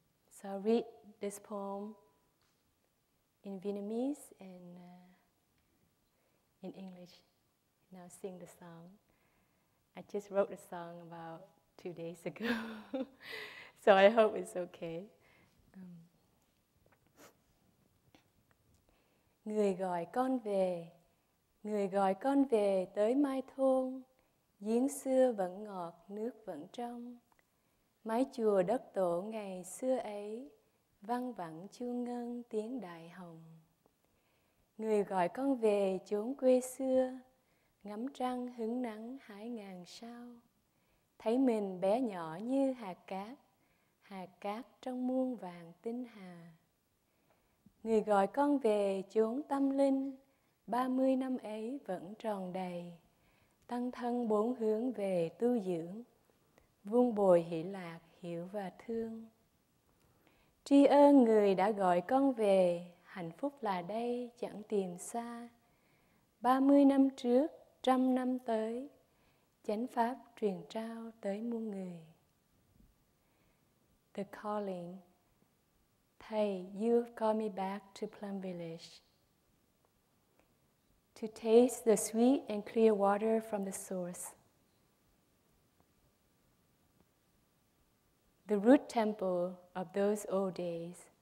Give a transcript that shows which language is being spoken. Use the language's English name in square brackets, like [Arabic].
[English] So I'll read this poem in Vietnamese and in English. Now sing the song. I just wrote the song about 2 days ago, so I hope it's okay. [Vietnamese] Người gọi con về, người gọi con về tới Mai Thôn, giếng xưa vẫn ngọt, nước vẫn trong. Mái chùa đất tổ ngày xưa ấy, văng vẳng chuông ngân tiếng đại hồng. Người gọi con về chốn quê xưa, ngắm trăng hứng nắng hái ngàn sao. Thấy mình bé nhỏ như hạt cát trong muôn vàng tinh hà. Người gọi con về chốn tâm linh, 30 năm ấy vẫn tròn đầy. Tăng thân 4 hướng về tu dưỡng, vun bồi hỷ lạc, hiểu và thương. Tri ân người đã gọi con về, hạnh phúc là đây chẳng tìm xa. 30 năm trước, 100 năm tới, chánh pháp truyền trao tới muôn người. [English] The calling. Thầy, you call me back to Plum Village to taste the sweet and clear water from the source. The root temple of those old days.